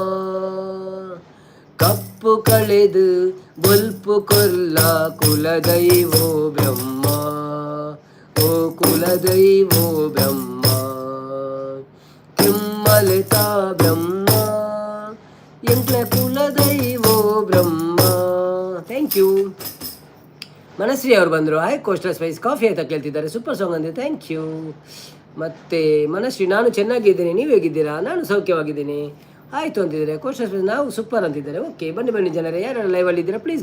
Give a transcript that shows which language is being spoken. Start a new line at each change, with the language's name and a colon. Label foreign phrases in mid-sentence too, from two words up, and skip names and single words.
Tulu: ಕಪ್ಪು ಕಳೆದು ಬೊಲ್ಪು ಕೊಲ್ಲ ಕುಲದೈವೋ ಬ್ರಹ್ಮ ಓ ಕುಲದೈವೋ ಬ್ರಹ್ಮ ಕೆಮ್ಮಲೆತಾ ಬ್ರಹ್ಮ ಎಂಕ್ಲ ಕುಲದೈವೋ ಬ್ರಹ್ಮ
English: thank you
Kannada: ಮನಶ್ರೀ ಅವರು ಬಂದರು ಹಾಯ್ ಕೋಸ್ಟಲ್ ಸ್ಪೈಸ್ ಕಾಫಿ ಆಯ್ತಾ ಕೇಳ್ತಿದ್ದಾರೆ
English: super song
Kannada: ಅಂದೆ
English: thank you
Kannada: ಮತ್ತು ಮನಶ್ರೀ ನಾನು ಚೆನ್ನಾಗಿದ್ದೀನಿ ನೀವು ಹೇಗಿದ್ದೀರಾ ನಾನು ಸೌಖ್ಯವಾಗಿದ್ದೀನಿ ಆಯಿತು ಅಂತಿದ್ದಾರೆ ಕೋಸ್ಟಲ್ ಸ್ಪೈಸ್ ನಾವು ಸೂಪರ್ ಅಂತಿದ್ದಾರೆ ಓಕೆ ಬನ್ನಿ ಜನರೇ ಯಾರು ಲೈವಲ್ಲಿ ಇದ್ದೀರಾ ಪ್ಲೀಸ್